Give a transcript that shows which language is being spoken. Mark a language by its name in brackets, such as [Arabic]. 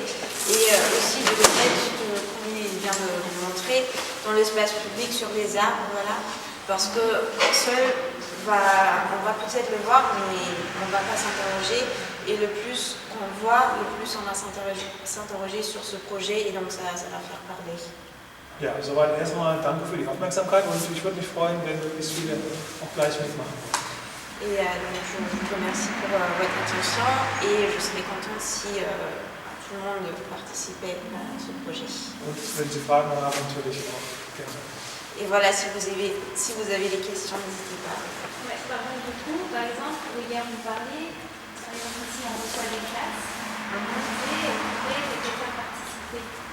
[French] Et aussi de le mettre, comme il vient de le montrer, dans l'espace public sur les arbres, voilà. Parce que seul, on va peut-être le voir, mais on ne va pas s'interroger. Et le plus qu'on voit, le plus on va s'interroger sur ce projet, et donc ça va faire parler. [German] Ja, soweit erstmal danke für die Aufmerksamkeit und ich würde mich freuen, wenn möglichst viele auch gleich mitmachen. [French] Et donc je vous remercie pour votre attention et je serais contente si tout le monde participait à ce projet. [German] Und wenn Sie Fragen haben, natürlich auch gerne. [French] Et voilà, si vous avez des questions, n'hésitez pas. Ouais, du coup, par exemple, hier on parlait, par exemple ici on reçoit des classes, on disait on pourrait les faire participer.